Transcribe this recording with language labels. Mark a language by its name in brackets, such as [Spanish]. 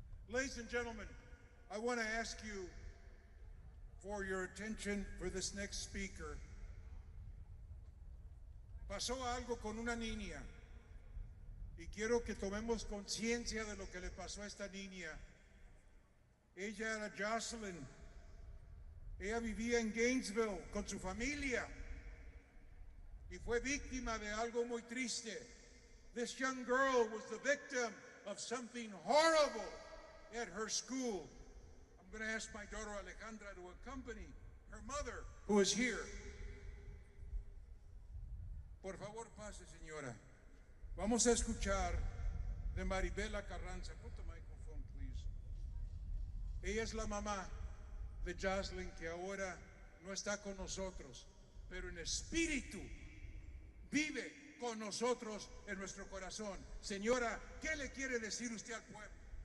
[English] Ladies and gentlemen, I want to ask you for your attention for this next speaker. [Spanish] Pasó algo con una niña y quiero que tomemos conciencia de lo que le pasó a esta niña. Ella era Jocelyn. Ella vivía en Gainesville con su familia y fue víctima de algo muy triste. [English] This young girl was the victim of something horrible at her school. I'm going to ask my daughter Alejandra to accompany her mother, who is here. [Spanish] Por favor, pase, señora. Vamos a escuchar de Maribela Carranza. [English] Put the microphone, please. [Spanish] Ella es la mamá de Jocelyn, que ahora no está con nosotros, pero en espíritu vive con nosotros en nuestro corazón. Señora, ¿qué le quiere decir usted al pueblo?